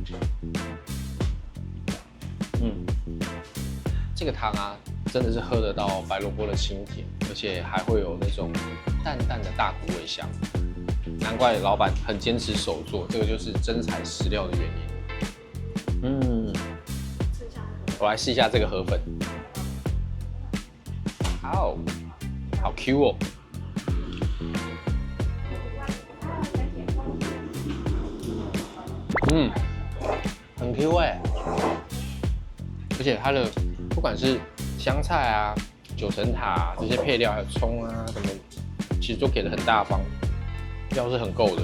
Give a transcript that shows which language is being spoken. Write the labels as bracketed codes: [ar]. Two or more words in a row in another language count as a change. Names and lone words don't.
[zh] 這個湯啊，真的是喝得到白蘿蔔的清甜，而且還會有那種淡淡的大骨味香。難怪老闆很堅持手做，這個就是真材實料的原因。我來試一下這個河粉，好 Q 哦。很 Q 哎，而且它的不管是香菜啊、九层塔这些配料，還有蔥啊什麼，其實都給的很大方，料是很夠的。